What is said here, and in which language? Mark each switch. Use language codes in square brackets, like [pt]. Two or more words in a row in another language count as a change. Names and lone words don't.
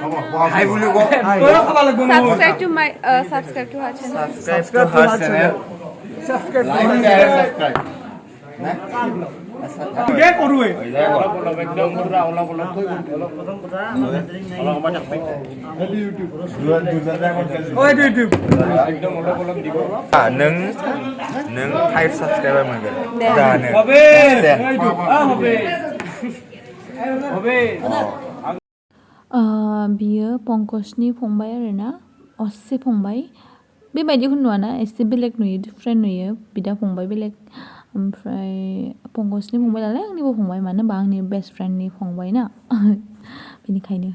[hi] हाय बोले को [en] Subscribe to my subscribe to her channel. subscribe to her channel like and subscribe [hi] क्या करू है [brx] नों 5 सब्सक्राइबार मोनगोन दानो बियो पंकजनि फंबाय आरोना असे फंबाय बेबायदिखौ नुवाना एसे बेलेग नुयो डिफरेन्ट नुयो बिदा फंबाय बेलेग ओमफ्राय पंकजनि फंबाय नालाय आंनिबो फंबाय मानो होनबा आंनि बेस्ट फ्रेन्डनि फंबाय ना बेनिखायनो